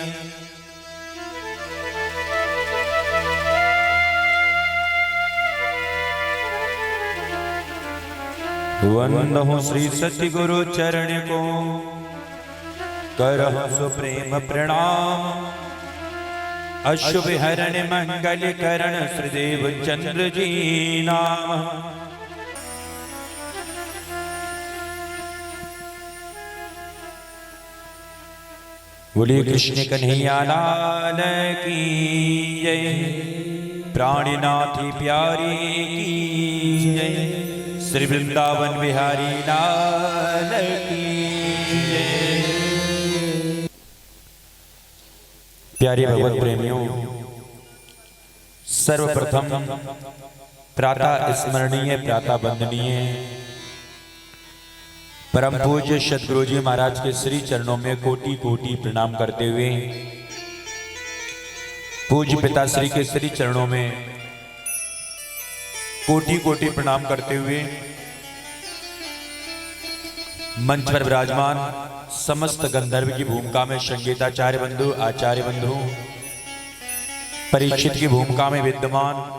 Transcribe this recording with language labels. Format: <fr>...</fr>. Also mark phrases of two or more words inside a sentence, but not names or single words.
<hi>वंदहु श्री सतगुरु चरण को करहु सुप्रेम प्रणाम। अशुभ हरण मंगल करण श्रीदेव चंद्र जी नाम। बोले कृष्ण कन्हैया लाल की जय। प्राणनाथ प्यारी की जय। श्री वृंदावन बिहारी लाल की जय। प्यारे भगवत प्रेमियों, सर्वप्रथम प्रातः स्मरणीय प्रातः वंदनीय परम पूज्य सद्गुरु जी महाराज के श्री चरणों में कोटि कोटि प्रणाम करते हुए पूज्य पिता श्री के श्री चरणों में कोटि कोटि प्रणाम करते हुए मंच पर विराजमान समस्त गंधर्व की भूमिका में संगीताचार्य बंधु आचार्य बंधु, परीक्षित की भूमिका में विद्यमान</hi>